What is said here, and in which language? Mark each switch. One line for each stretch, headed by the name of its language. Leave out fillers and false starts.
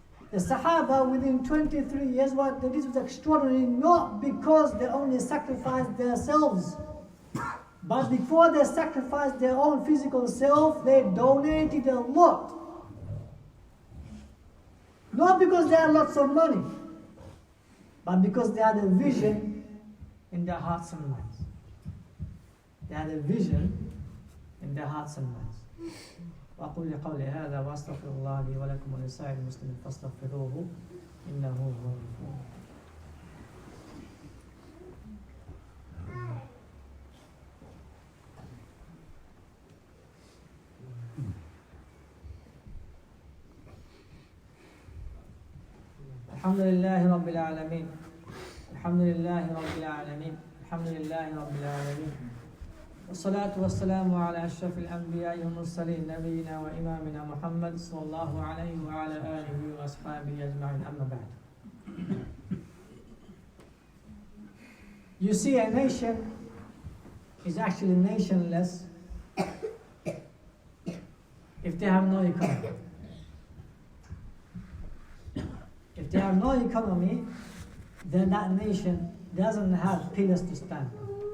English: The Sahaba within 23 years, what they did was extraordinary, not because they only sacrificed themselves, but before they sacrificed their own physical self, they donated a lot. Not because they had lots of money, but because they had a vision in their hearts and minds. They had a vision in their hearts and minds.
Arabic: وأقول قولي هذا وأستغفر الله لي ولكم ولسائر المسلمين فاستغفروه إنه هو الغفور. الحمد لله رب العالمين. الحمد لله رب العالمين. الحمد لله رب العالمين. والصلاة والسلام على أشرف الأنبياء والمرسلين نبينا وإمامنا محمد صلى الله عليه وعلى آله وأصحابه أجمعين. أما بعد.
English: You see, a nation is actually nationless if they have no economy. If they have no economy, then that nation doesn't have pillars to stand on.